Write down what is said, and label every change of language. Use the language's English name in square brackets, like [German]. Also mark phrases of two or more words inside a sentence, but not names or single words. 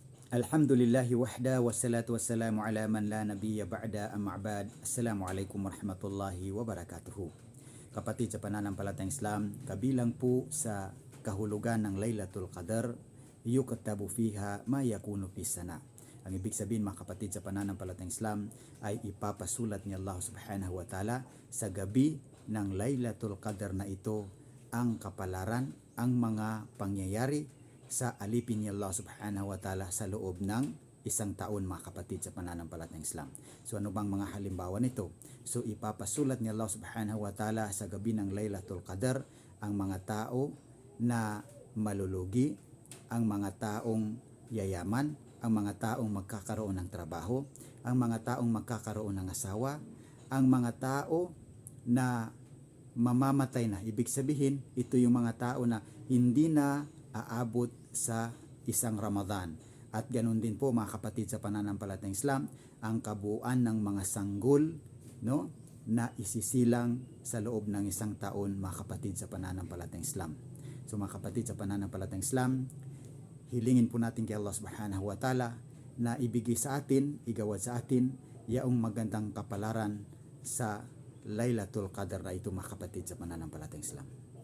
[Arabic] الحمد لله وحده والصلاة والسلام على من لا نبي بعده أما بعد. السلام عليكم ورحمة الله وبركاته. [Filipino] Kapatid sa pananampalatayang Islam, kabilang po sa kahulugan ng Laylatul Qadar, [Arabic] يكتب فيها ما يكون في السنة. [Filipino] Ang ibig sabihin mga kapatid sa pananampalatayang Islam ay ipapasulat ni [Arabic] الله سبحانه وتعالى [Filipino] sa gabi ng Laylatul Qadar na ito ang kapalaran, ang mga pangyayari sa alipin ni [Arabic] الله سبحانه وتعالى [Filipino] sa loob ng isang taon mga kapatid sa pananampalatayang Islam. So ano bang mga halimbawa nito? So ipapasulat ni [Arabic] الله سبحانه وتعالى [Filipino] sa gabi ng Laylatul Qadar ang mga tao na malulugi, ang mga taong yayaman, ang mga taong magkakaroon ng trabaho, ang mga taong magkakaroon ng asawa, ang mga tao na mamamatay na. Ibig sabihin, ito yung mga tao na hindi na aabot sa isang Ramadan. At ganun din po mga kapatid sa pananampalatayang Islam, ang kabuuan ng mga sanggol, no, na isisilang sa loob ng isang taon mga kapatid sa pananampalatayang Islam. So mga kapatid sa pananampalatayang Islam, hilingin po natin kay [Arabic] الله سبحانه وتعالى [Filipino] na ibigay sa atin, igawad sa atin, yaong magandang kapalaran sa Laylatul Qadar na ito mga kapatid sa pananampalatayang Islam.